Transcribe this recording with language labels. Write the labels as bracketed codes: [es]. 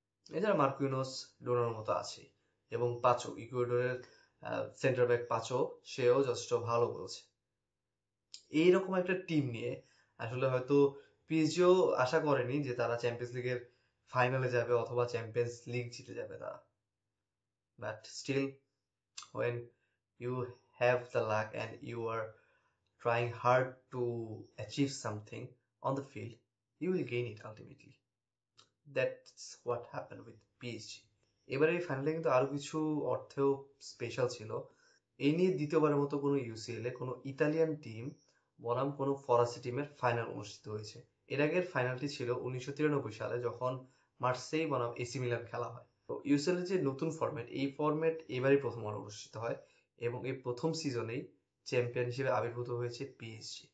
[bn] এছাড়া Marquinhos, donor মতো আছে, এবং পাচো ইকুয়েডরের সেন্টার ব্যাক পাচো, সেও যথেষ্ট ভালো বলছে। এইরকম একটা টিম নিয়ে আসলে হয়তো পিএসজিও আশা করেনি যে তারা চ্যাম্পিয়ন্স লিগের ফাইনালে যাবে অথবা চ্যাম্পিয়ন্স লিগ জিতে যাবে তারা। [en] But still, when you have the luck and you are trying hard to achieve something on the field, you will gain it ultimately. That's what happened with PSG. [bn] এবারে এই ফাইনালে কিন্তু আরো কিছু অর্থেও স্পেশাল ছিল। এই নিয়ে দ্বিতীয়বারের মতো কোনো ইউসিএল এ কোনো ইতালিয়ান টিম বনাম কোনো ফরাসি টিমের ফাইনাল অনুষ্ঠিত হয়েছে। এর আগের ফাইনালটি ছিল 1993 সালে, যখন মার্সেই বনাম এসি মিলান খেলা হয়। তো ইউসিএল এর যে নতুন ফরম্যাট, এই ফরম্যাট এবারই প্রথমবার অনুষ্ঠিত হয় এবং এই প্রথম সিজনেই চ্যাম্পিয়ন হিসেবে আবির্ভূত হয়েছে পিএসজি।